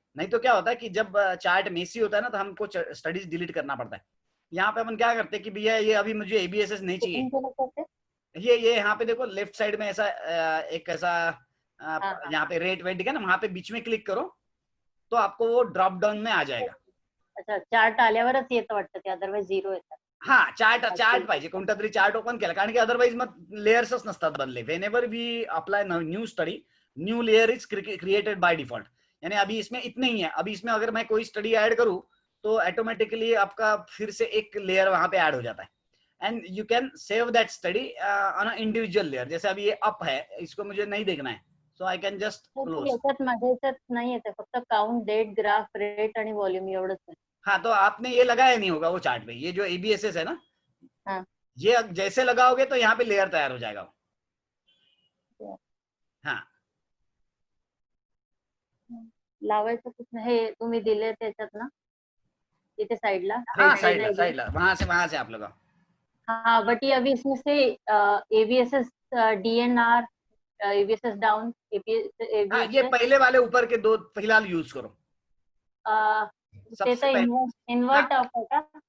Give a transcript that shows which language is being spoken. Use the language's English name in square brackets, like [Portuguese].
[Hindi] नहीं तो क्या होता है कि जब चार्ट मेसी होता है ना, तो हमको स्टडीज डिलीट करना पड़ता है। यहाँ पे अपन क्या करते हैं कि भैया ये अभी मुझे एबीएसएस नहीं चाहिए, ये यहाँ पे देखो लेफ्ट साइड में ऐसा एक ऐसा यहाँ पे रेट वेट है ना, वहां पे बीच में क्लिक करो तो आपको वो ड्रॉप डाउन में आ जाएगा। [Marathi] अच्छा, चार्ट आल्यावरच येतं वाटतं ते, अदरवाइज झिरो येतात. हा, चार्ट पाहिजे, कोणता तरी चार्ट ओपन केला, कारण की अदरवाइज मग लेयर्सच नसतात बनले. [English] whenever we apply new study, new layer is created by default, [Hindi] यानी अभी इसमें इतने ही है। अभी इसमें अगर मैं कोई स्टडी ऐड करूं तो ऑटोमेटिकली आपका फिर से एक लेयर वहां पे ऐड हो जाता है, [English] And you can save that study on a individual layer. [Hindi] जैसे अभी ये अप है, इसको मुझे नहीं देखना है, [English] So I can just close. [Marathi] याच्यात माझ्या याच्यात नाही येते, फक्त काउंट, डेट, ग्राफ, रेट आणि वॉल्यूम एवढंच आहे. [Hindi] हाँ, तो आपने ये लगाया नहीं होगा वो चार्ट पे, ये जो एबीएसएस है ना, हाँ, ये जैसे लगाओगे तो यहाँ पे लेयर तैयार हो जाएगा। हाँ, [Marathi] लावायचं कुठं, हे तुम्ही दिले त्याच्यात ना इथे साइडला. [Hindi] हाँ साइडला वहां से आप लगाओ. हाँ, बट ये अभी इसमें से एबीएसएस डीएनआर, एबीएसएस डाउन, हाँ, ये पहले वाले ऊपर के दो फिलहाल यूज करो. [Marathi] ते तो इन्वर्ट अप है का?